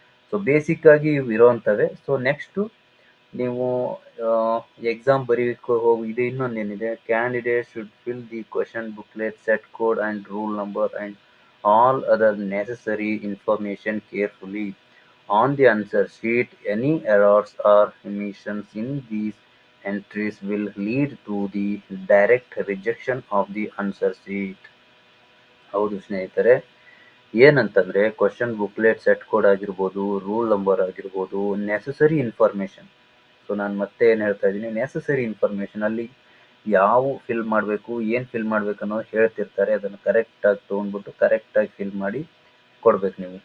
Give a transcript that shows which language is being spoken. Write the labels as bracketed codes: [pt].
[kn] So ಬೇಸಿಕ್ಕಾಗಿ ಇವು ಇರೋವಂಥವೇ. So next ನೀವು exam ಬರೀಲಿಕ್ಕೆ ಹೋಗಿ, ಇದು ಇನ್ನೊಂದೇನಿದೆ, [en] Candidate should fill the question booklet, set code and roll number and all other necessary information carefully on the answer sheet. Any errors or omissions in these entries will lead to the direct rejection of the answer sheet. [kn] ಹೌದು ಸ್ನೇಹಿತರೆ, ಏನಂತಂದರೆ question booklet, set code ಆಗಿರ್ಬೋದು, rule number ಆಗಿರ್ಬೋದು, necessary information. So ನಾನು ಮತ್ತೆ ಏನು ಹೇಳ್ತಾ ಇದ್ದೀನಿ, ನೆಸಸರಿ ಇನ್ಫಾರ್ಮೇಷನ್ ಅಲ್ಲಿ ಯಾವ ಫಿಲ್ ಮಾಡಬೇಕು, ಏನು ಫಿಲ್ ಮಾಡಬೇಕು ಅನ್ನೋದು ಹೇಳ್ತಿರ್ತಾರೆ. ಅದನ್ನು ಕರೆಕ್ಟಾಗಿ ತೊಗೊಂಡ್ಬಿಟ್ಟು ಕರೆಕ್ಟಾಗಿ ಫಿಲ್ ಮಾಡಿ ಕೊಡಬೇಕು.